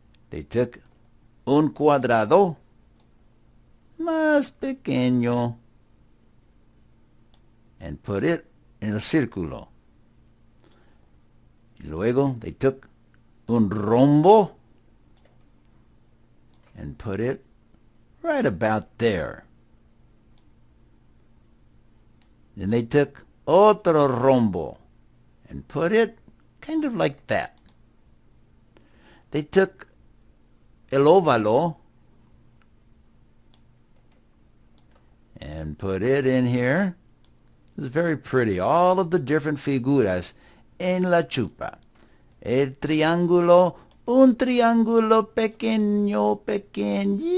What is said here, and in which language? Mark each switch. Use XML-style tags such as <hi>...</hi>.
<en>They took</en> <es>un cuadrado más pequeño</es> <en>and put it</en> <es>en el círculo. Y luego</es> <en>they took</en> <es>un rombo</es> <en>and put it right about there. Then they took</en> <es>otro rombo</es> <en>and put it kind of like that. They took</en> <es>el óvalo</es> <en>and put it in here. It's very pretty. All of the different</en> <es>figuras en la chupa. El triángulo, un triángulo pequeño, pequeñito.</es>